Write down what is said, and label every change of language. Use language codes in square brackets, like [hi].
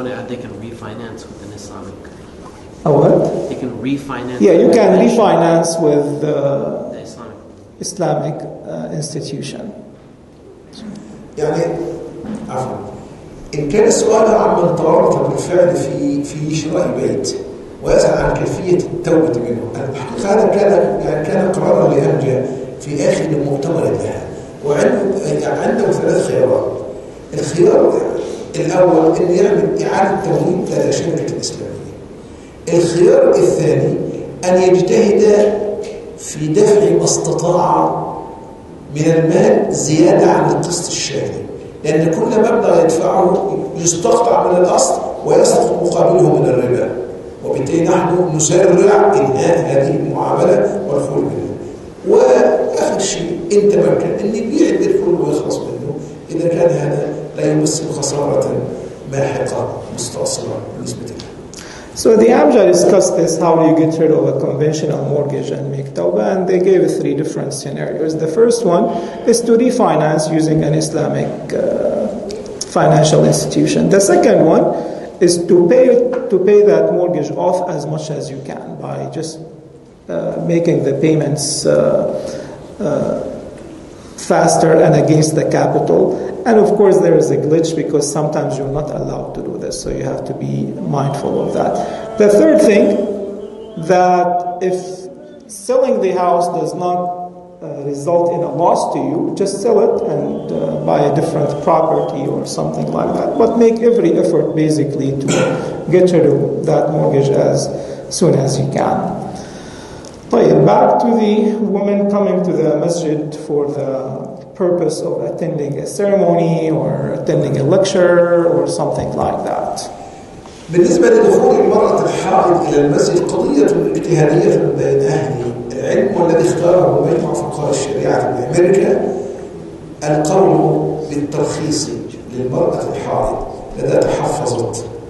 [en] They can refinance with an Islamic. What? They can refinance. Yeah, you can refinance with the Islamic institution. [ar] يعني عفوا إن كان السؤال عمن تورط بالفعل في شراء بيت ويسأل عن كيفية التوبة منه، الحقيقة هذا كان قرارا لأمجد في آخر المؤتمر الآن، وعنده ثلاث خيارات. الخيار الأول أن يعمل إعادة تمويل لدى شركة إسلامية. الخيار الثاني أن يجتهد في دفع ما استطاع من المال زيادة عن القسط الشهري، لأن كل مبلغ يدفعه يستقطع من الأصل ويسقط مقابله من الربا، وبالتالي نحن نسرع إنهاء هذه المعاملة والخروج منها. وآخر شيء إن تمكن أن يبيع الكل ويخلص منه إذا كان هذا لا يمثل خسارة ماحقة مستأصلة بالنسبة له. [en] So the Amja discussed this, how do you get rid of a conventional mortgage and make tawbah, and they gave 3 different scenarios. The first one is to refinance using an Islamic financial institution. The second one is to pay that mortgage off as much as you can by just making the payments faster and against the capital. And of course there is a glitch because sometimes you're not allowed to do this, so you have to be mindful of that. The third thing, that if selling the house does not result in a loss to you, just sell it and buy a different property or something like that. But make every effort basically to get rid of that mortgage as soon as you can. Back to the woman coming to the masjid for the purpose of attending a ceremony or attending a lecture or something like that. [ar] بالنسبة لدخول المرأة الحائض إلى المسجد قضية اجتهادية بين أهل العلم، والذي اختاره مجمع فقهاء الشريعة بأمريكا القول بالترخيص للمرأة الحائض التي تحفظت